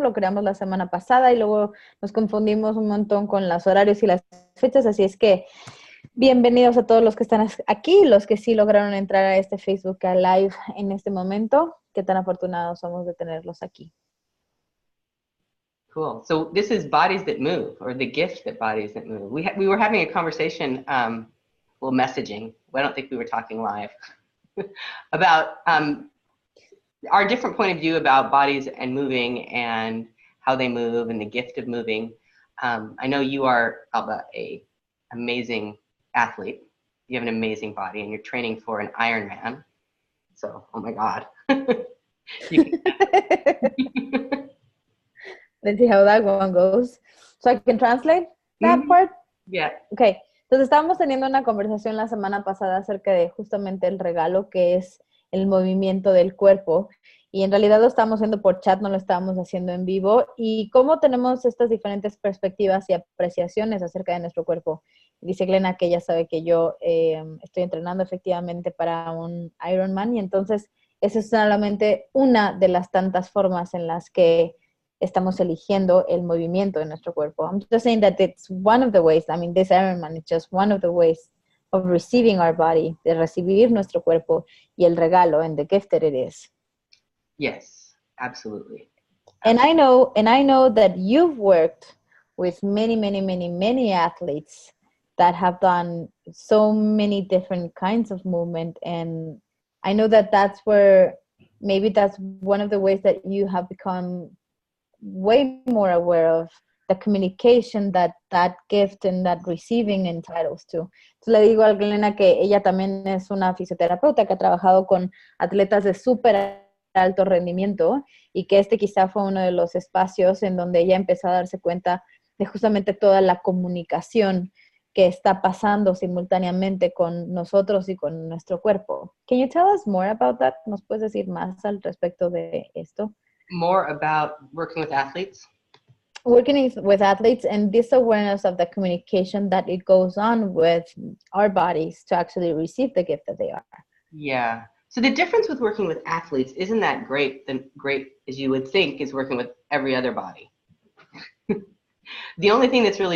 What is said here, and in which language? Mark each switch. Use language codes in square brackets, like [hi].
[es] Lo creamos la semana pasada y luego nos confundimos un montón con los horarios y las fechas. Así es que bienvenidos a todos los que están aquí, los que sí lograron entrar a este Facebook Live en este momento. Qué tan afortunados somos de tenerlos aquí. [en] Cool. So this is Bodies That Move, or the gift that Bodies That Move. We were having a conversation, well, messaging. I don't think we were talking live about our different point of view about bodies and moving and how they move and the gift of moving. I know you are, Alba, a amazing athlete. You have an amazing body, and you're training for an Ironman. So, oh my God. You can Let's see how that one goes. So I can translate that Mhm. part. Yeah. Okay. [es] Entonces estábamos teniendo una conversación la semana pasada acerca de justamente el regalo que es el movimiento del cuerpo. Y en realidad lo estábamos haciendo por chat, no lo estábamos haciendo en vivo. Y cómo tenemos estas diferentes perspectivas y apreciaciones acerca de nuestro cuerpo. Dice Glena que ella sabe que yo estoy entrenando efectivamente para un Ironman. Y entonces esa es solamente una de las tantas formas en las que estamos eligiendo el movimiento de nuestro cuerpo. [en] I'm just saying that it's one of the ways, I mean, this Ironman is just one of the ways of receiving our body, [es] de recibir nuestro cuerpo y el regalo [en] and the gift that it is. Yes, absolutely. And Absolutely. I know that you've worked with many athletes that have done so many different kinds of movement, and I know that that's where maybe that's one of the ways that you have become way more aware of the communication that that gift and that receiving entitles to. [es] Entonces le digo a Glena que ella también es una fisioterapeuta que ha trabajado con atletas de súper alto rendimiento y que este quizá fue uno de los espacios en donde ella empezó a darse cuenta de justamente toda la comunicación que está pasando simultáneamente con nosotros y con nuestro cuerpo. [en] Can you tell us more about that? [es] ¿Nos puedes decir más al respecto de esto? [en] More about working with athletes? Working with athletes and this awareness of the communication that it goes on with our bodies to actually receive the gift that they are. Yeah. So the difference with working with athletes isn't that great as you would think is working with every other body. The only thing that's really